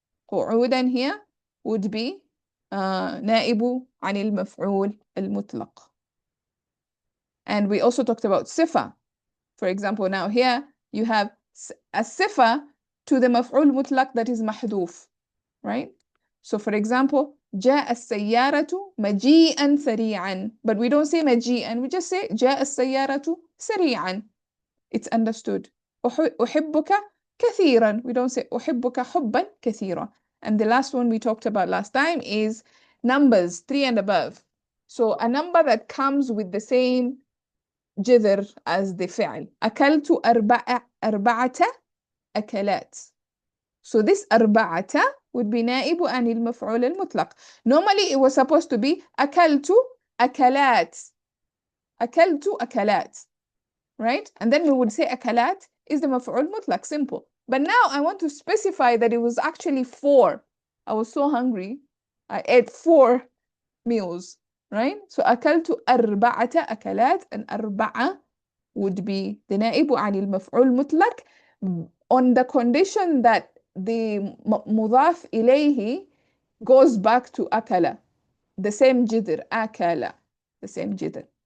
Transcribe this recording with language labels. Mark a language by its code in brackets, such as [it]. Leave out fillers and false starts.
[en] Qu'udan here would be [ar] نائب عن المفعول المطلق. [en] And we also talked about sifa. For example, now here you have a sifa to the مفعول مطلق that is محذوف, right? So for example, [ar] جاء السيارة مجيئا سريعا. [en] But we don't say مجيئا, we just say [ar] جاء السيارة سريعا. [en] It's understood. [ar] أحبك كثيرا. [en] We don't say [ar] أحبك حبا كثيرا. [en] And the last one we talked about last time is numbers 3 and above. So a number that comes with the same جذر as the فعل. [ar] أكلت أربعة أكلات. So this أربعة would be نائب عن المفعول المطلق. [en] Normally it was supposed to be [ar] أكلت أكلات. أكلت أكلات. Right? [en] And then we would say أكلات is the مفعول مطلق, simple. But now I want to specify that it was actually 4. I was so hungry. I ate 4 meals, right? So [ar] أكلت أربعة أكلات, [en] and أربعة would be the نائب عن المفعول مطلق on the condition that the مضاف إليه goes back to أكل, the same جذر, أكل, the same جذر.